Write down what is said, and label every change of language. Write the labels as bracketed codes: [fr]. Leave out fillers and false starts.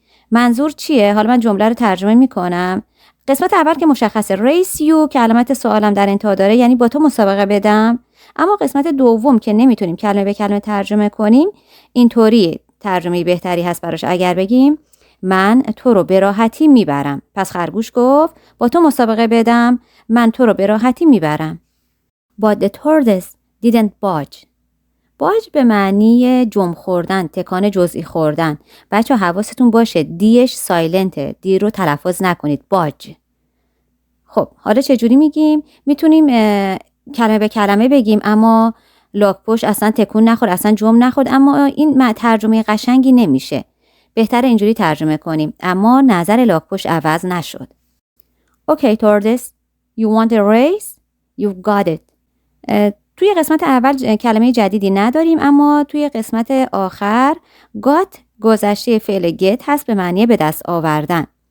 [fa] منظور چیه؟ حالا من جمله رو ترجمه میکنم. قسمت اول که مشخصه race you که علامت سوالم در انتها داره، یعنی با تو مسابقه بدم. اما قسمت دوم که نمیتونیم کلمه به کلمه ترجمه کنیم، اینطوری ترجمه بهتری هست براش اگر بگیم من تو رو به راحتی میبرم. پس خرگوش گفت با تو مسابقه بدم من تو رو به راحتی میبرم. [en] But the tortoise didn't budge. [fa] باج به معنی جم خوردن، تکان جزئی خوردن. بچه حواستون باشه دیش سایلنته، دی رو تلفظ نکنید. باج. خب حالا چجوری میگیم؟ میتونیم کلمه به کلمه بگیم اما لاک‌پشت اصلا تکون نخورد، اصلا جم نخورد، اما این ترجمه قشنگی نمیشه. بهتره اینجوری ترجمه کنیم اما نظر لاک‌پشت عوض نشد. [en] Okay tortoise, you want a race? You've got it. [fa] توی قسمت اول کلمه جدیدی نداریم اما توی قسمت آخر got گذشته فعل get هست به معنی به دست آوردن.